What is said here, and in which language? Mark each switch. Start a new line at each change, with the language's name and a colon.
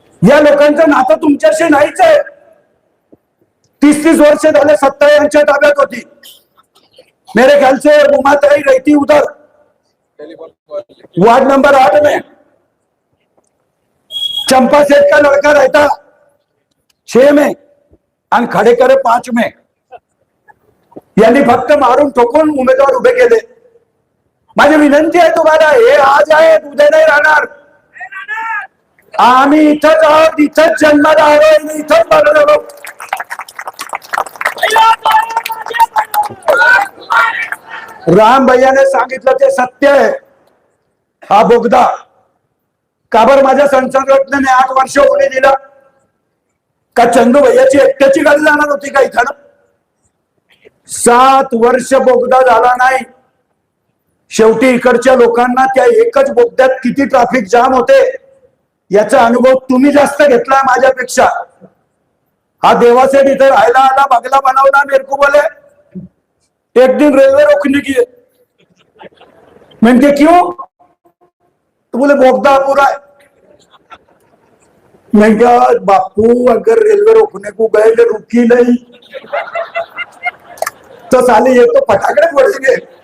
Marathi: या लोकांचं नातं तुमच्याशी नाहीच आहे. 30-30 वर्ष झाले सत्ता यांच्या ताब्यात होती.
Hindi: मेरे ख्याल से उमाताई रहती उधर वार्ड नंबर 8 में. चंपा सेठ का लड़का रहता 6 में आणि खडेकर 5 में.
Marathi: यांनी फक्त मारून ठोकून उमेदवार उभे केले. माझी विनंती आहे तुम्हाला, हे आज आहे उद्या नाही राहणार. आम्ही इथंच आहोत, इथंच जन्माला आलो, इथंच मरलो. राम भैयाने सांगितलं ते सत्य आहे. हा बोगदा का बरं माझ्या संसद रत्नाने 8 वर्ष होणे दिला का चंदू भैयाची एकट्याची गाडी जाणार होती का इथं. 7 वर्ष बोगदा झाला नाही. शेवटी इकडच्या लोकांना त्या एकच बोगद्यात किती ट्रॅफिक जाम होते याचा अनुभव तुम्ही जास्त घेतलाय माझ्यापेक्षा. हा देवासेठ इथे राहायला आला, बंगला बनवला.
Hindi: मेरे को बोले एक दिन रेलवे रोकने की. मैंने क्यों, तो बोले बोगदा पूरा है. मैं क्या बापू अगर रेलवे रोकने को गए तो रुकी नहीं तो साले ये तो फटाकडे पडेंगे.